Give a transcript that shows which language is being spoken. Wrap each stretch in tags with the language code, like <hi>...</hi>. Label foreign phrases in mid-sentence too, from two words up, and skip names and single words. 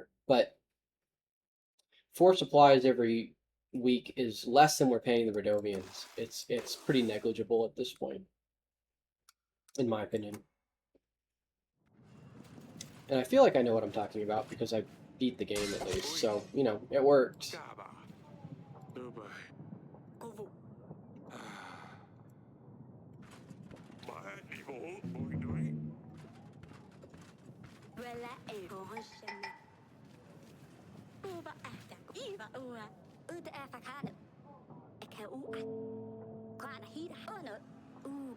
<en>But 4 supplies every week is less than we're paying the Redovians. It's pretty negligible at this point, in my opinion. And I feel like I know what I'm talking about because I beat the game at least. So, you know, it worked. Kaba. Dubai. cô vụ Vela erosion. Uba after Eva Ua. Uda Afakana. Eka Ua. Kana Hida Ono. Uga.</en>